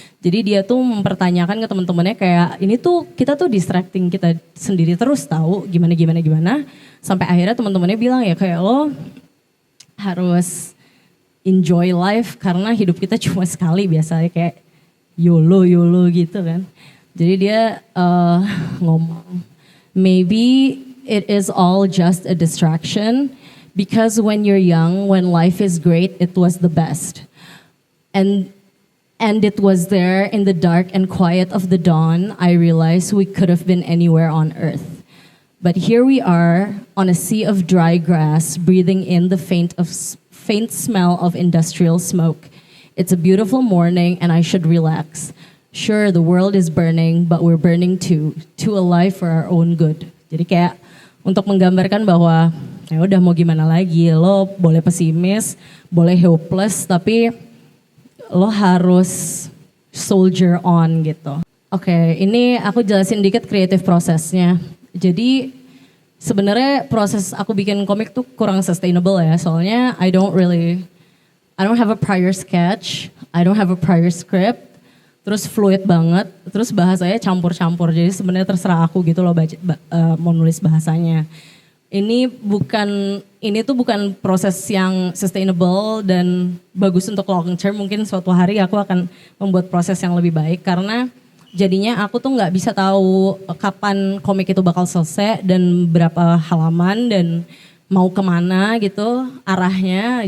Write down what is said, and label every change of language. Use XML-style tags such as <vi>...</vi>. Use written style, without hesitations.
<id>Jadi dia tuh mempertanyakan ke teman-temannya kayak ini tuh kita tuh distracting kita sendiri terus tahu gimana sampai akhirnya teman-temannya bilang ya kayak lo harus enjoy life karena hidup kita cuma sekali, biasanya kayak YOLO gitu kan. Jadi dia ngomong</id> <en>maybe it is all just a distraction. Because when you're young, when life is great, it was the best. And it was there in the dark and quiet of the dawn, I realized we could have been anywhere on earth. But here we are on a sea of dry grass, breathing in the faint smell of industrial smoke. It's a beautiful morning and I should relax. Sure, the world is burning, but we're burning too alive for our own good.</en> <id>Jadi kayak untuk menggambarkan bahwa ya udah mau gimana lagi, lo boleh pesimis, boleh hopeless, tapi lo harus soldier on gitu. Oke, ini aku jelasin dikit kreatif prosesnya. Jadi sebenarnya proses aku bikin komik tuh kurang sustainable ya.</id> <en>Soalnya I don't have a prior sketch, I don't have a prior script.</en> <id>Terus fluid banget, terus bahasanya campur-campur. Jadi sebenarnya terserah aku gitu loh mau nulis bahasanya. Ini tuh bukan proses yang sustainable dan bagus untuk long term. Mungkin suatu hari aku akan membuat proses yang lebih baik karena jadinya aku tuh nggak bisa tahu kapan komik itu bakal selesai dan berapa halaman dan mau kemana gitu arahnya.</id>